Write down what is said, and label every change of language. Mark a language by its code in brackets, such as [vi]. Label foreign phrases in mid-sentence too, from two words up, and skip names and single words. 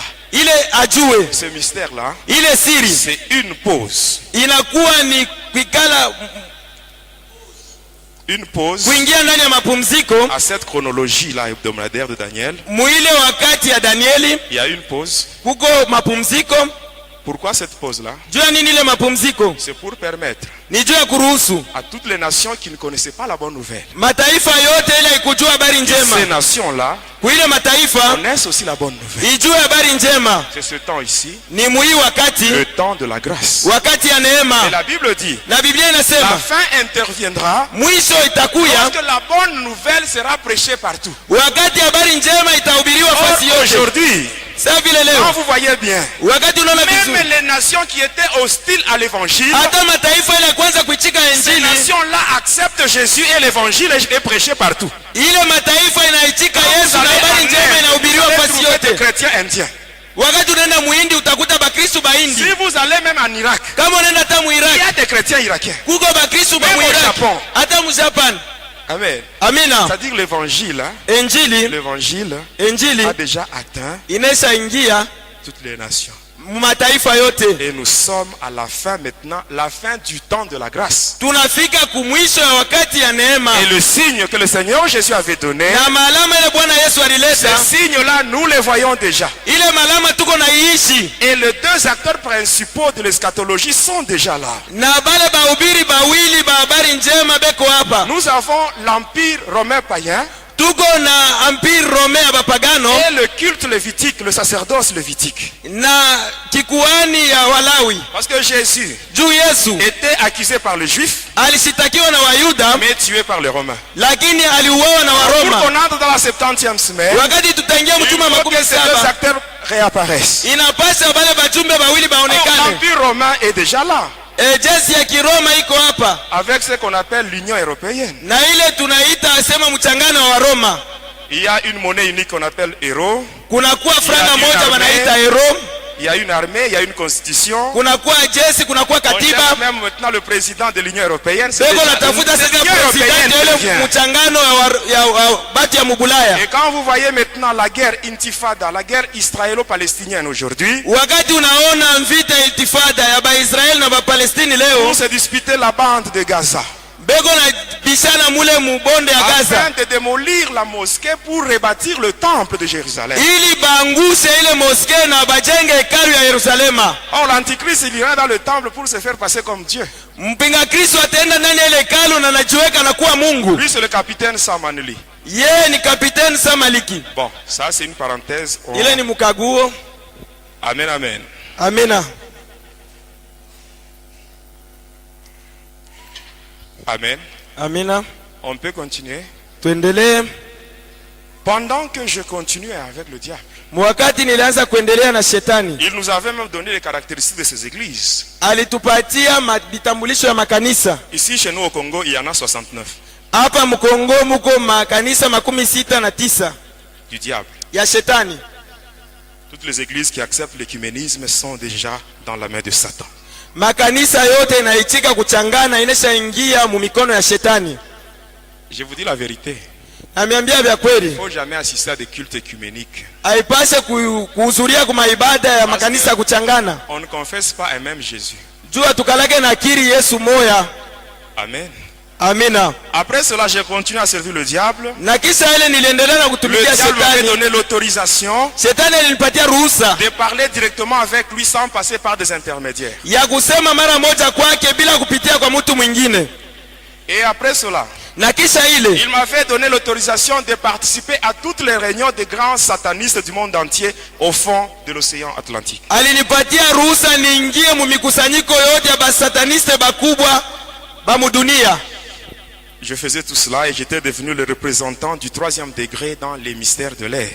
[sw] ile ajue. [fr] Ce mystère-là, [sw] Ile siri [fr] c'est une pause. [sw] inakuwa ni kuikala [fr] Une pause [sw] kuingia ndani ya mapumziko. [fr] à cette chronologie-là hebdomadaire de Daniel. [sw] Muile wakati ya Danieli [fr] Il y a une pause. [sw] kuko mapumziko. [fr] Pourquoi cette pause-là? [sw] Juu ya nini ile mapumziko? [fr] C'est pour permettre [sw] Ni juu ya kuruhusu [fr] à toutes les nations qui ne connaissaient pas la bonne nouvelle. [sw] mataifa yote ile ikujua habari [fr] Ces [sw] njema. [fr] nations-là [sw] Kuile mataifa [fr] connaissent aussi la bonne nouvelle. [sw] ijue habari njema. [fr] C'est ce temps ici, [sw] Ni muhi wakati, [fr] le temps de la grâce. [sw] wakati ya [fr] Et [sw] neema. [fr] la Bible dit, [sw] Na Biblia [fr] la [sw] inasema [fr] fin interviendra [sw] mwisho itakuya [fr] lorsque la bonne nouvelle sera prêchée partout. [sw] wakati habari njema itahubiriwa [fr] Or, [sw] fasi yote. [fr] aujourd'hui, [sw] Sasa vile [fr] quand [sw] leo [fr] vous voyez bien, [sw] wakati unaona [fr] même [sw] vizuri, [fr] les nations qui étaient hostiles à l'évangile, [sw] hata mataifa ile kwanza kuichika [fr] ces [sw] injili, [fr] nations-là acceptent Jésus et l'évangile est prêché partout. [sw] ile mataifa inaichika Yesu [fr] Vous [sw] na [fr] allez [sw] habari njema [fr] amener, [sw] inahubiriwa [fr] vous allez [sw] fasi [fr] trouver des [sw] yote. [fr] chrétiens indiens. [sw] Wakati unaenda muhindi utakuta bakristu bahindi. [fr] Si vous allez même en Irak, [sw] Kama unaenda hata [fr] il y [sw] muiraki [fr] a des chrétiens irakiens. [sw] kuko bakristu ba [fr] Même au [sw] muiraki, [fr] Japon. [sw] hata mujapan. Amen. Amina. [fr] C'est-à-dire l'évangile, hein, [sw] Injili [fr] l'évangile a déjà atteint [sw] inaisha ingia [fr] toutes les nations. [sw] mataifa yote. [fr] Et nous sommes à la fin maintenant, la fin du temps de la grâce. [sw] Tunafika kumwisho ya wakati ya neema. [fr] Et le signe que le Seigneur Jésus avait donné, [sw] Na malama ile Bwana Yesu alileta, [fr] ces signes-là, nous les voyons déjà. [sw] ile malama tuko naiishi. [fr] Et les deux acteurs principaux de l'eschatologie sont déjà là. [sw] Na bale bahubiri bawili ba habari njema beko hapa. [fr] Nous avons l'empire romain païen [sw] Tuko na [fr] empire romain [sw] ya bapagano [fr] et le culte lévitique, le sacerdoce lévitique. [sw] na kikuani ya Walawi. [fr] Parce que Jésus [sw] Juu Yesu [fr] était accusé par les Juifs, [sw] alishitakiwa na Wayuda, [fr] mais tué par les Romains. [sw] lakini aliuawa na [fr] Pour [sw] Waroma. [fr] qu'on entre dans la 70e semaine, [sw] Wakati tutaingia [fr] il [sw] mtuma [fr] faut [sw] makumi [fr] que ces deux [sw] saba, [fr] acteurs réapparaissent. [sw] inapasha bale bajumbe bawili [fr] Or, [sw] baonekane. [fr] l'empire romain est déjà là, [sw] Jeshi ya Kiroma iko hapa [fr] avec ce qu'on appelle l'Union européenne. [sw] na ile tunaita sema mchangano wa Roma. [fr] Il y a une monnaie unique qu'on appelle euro. [sw] Kunakuwa franga [fr] une [sw] moja [fr] armée. [sw] wanaita euro, [fr] Il y a une armée, il y a une constitution. [sw] kunakuwa jeshi, kunakuwa [fr] On [sw] katiba. [fr] cherche même maintenant le président de l'Union européenne. C'est [sw] Beko [fr] déjà- [sw] natafuta [fr] c'est [sw] sasa [fr] l'Union européenne [sw] presidenti [fr] qui [sw] ile [fr] vient. [sw] mchangano ya batu ya mubulaya. [fr] Et quand vous voyez maintenant la guerre intifada, la guerre israélo-palestinienne aujourd'hui, [sw] Wakati unaona vita iltifada ya Baisraeli na Bapalestini [fr] on [sw] leo, [fr] s'est disputé la bande de Gaza [sw] beko na bishana mule mubonde ya afin Gaza [fr] de démolir la mosquée pour rebâtir le temple de Jérusalem. [sw] ili bangushe ile moske na bajenge hekalu ya Yerusalema. [fr] Or l'antichrist il ira dans le temple pour se faire passer comme Dieu. [sw] Mpinga Kristo ataenda ndani ya ile hekalu na anajiweka na kuwa Mungu. [fr] Lui c'est le capitaine Samaneli. [sw] Yeye ni kapiteni Samaliki. [fr] Bon, ça c'est une parenthèse. [sw] Ile ni mkaguo. Amen, amen. Amina. Amen. Amina. [fr] On peut continuer. [sw] Tuendelee. [fr] Pendant que je continuais avec le diable, [sw] Mwakati nilianza kuendelea na shetani, [fr] il nous avait même donné les caractéristiques de ces églises. [sw] alitupatia vitambulisho ya makanisa. [fr] Ici chez nous au Congo, il y en a 69 [sw] Hapa Mkongo muko makanisa 69 [fr] du diable. [sw] ya shetani. [fr] Toutes les églises qui acceptent l'écuménisme sont déjà dans la main de Satan. [sw] Makanisa yote inaichika kuchangana, inashaingia mu mikono ya shetani. [fr] Je vous dis la vérité. [sw] Ameambia vya kweli. [fr] Il ne faut jamais assister à des cultes écuméniques. [sw] Haipashe kuhudhuria kwa maibada ya makanisa kuchangana. [fr] On ne confesse pas un même Jésus. [sw] Jua tukalage na kiri Yesu moya. Amen. Amina. [fr] Après cela, j'ai continué à servir le diable. [sw] Na kisha ile niliendelea na [fr] Le [sw] kutumikia [fr] diable m'avait [sw] shetani. [fr] donné l'autorisation [sw] Shetani alinipatia ruhusa [fr] de parler directement avec lui sans passer par des intermédiaires. [sw] ya kusema mara moja kwake bila kupitia kwa mtu mwingine. [fr] Et après cela, [sw] Na kisha ile [fr] il m'avait donné l'autorisation de participer à toutes les réunions des grands satanistes du monde entier au fond de l'océan Atlantique. [sw] alinipatia ruhusa niingie mu mikusanyiko yote ya basataniste bakubwa ba mudunia. [fr] je faisais tout cela et j'étais devenu le représentant du 3e degré dans les mystères de l'air.